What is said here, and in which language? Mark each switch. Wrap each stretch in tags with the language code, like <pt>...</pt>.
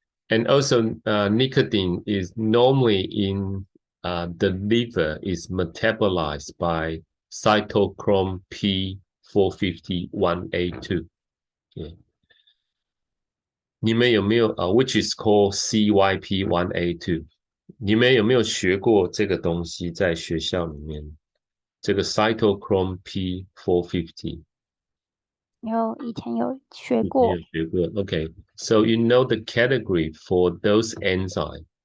<en>And also, nicotine is normally in the liver is metabolized by cytochrome P451A2. Yeah.</en> <zh>你们有没有</zh> <en>which is called CYP1A2？</en> <zh>你们有没有学过这个东西在学校里面？这个 cytochrome P450。以前有学过。</zh> <en>Okay, so you know the category for those enzymes.</en>